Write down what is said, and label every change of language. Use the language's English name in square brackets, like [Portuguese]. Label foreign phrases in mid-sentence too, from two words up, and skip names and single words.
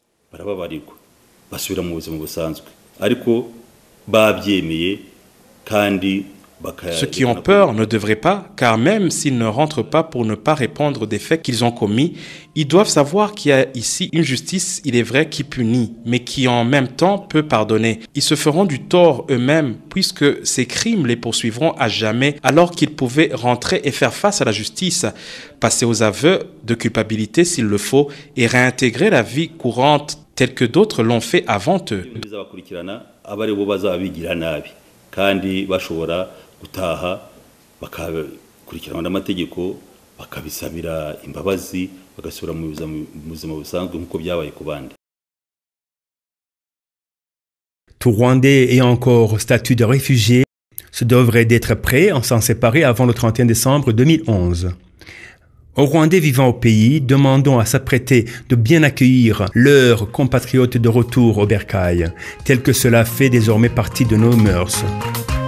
[French] Ceux qui ont peur ne devraient pas, car même s'ils ne rentrent pas pour ne pas répondre des faits qu'ils ont commis, ils doivent savoir qu'il y a ici une justice, il est vrai, qui punit, mais qui en même temps peut pardonner. Ils se feront du tort eux-mêmes, puisque ces crimes les poursuivront à jamais, alors qu'ils pouvaient rentrer et faire face à la justice, passer aux aveux de culpabilité s'il le faut, et réintégrer la vie courante telle que d'autres l'ont fait avant eux. [Kinyarwanda] gutaha bakakurikiranwa n'amategeko bakabisabira imbabazi bagasubira mu buzima busanzwe nk'uko byabaye ku bandi. [French] Tout Rwandais ayant encore statut de réfugié se devrait d'être prêt à s'en séparer avant le 31 décembre 2011. Aux Rwandais vivant au pays, demandons à s'apprêter de bien accueillir leurs compatriotes de retour au bercail, tel que cela fait désormais partie de nos mœurs.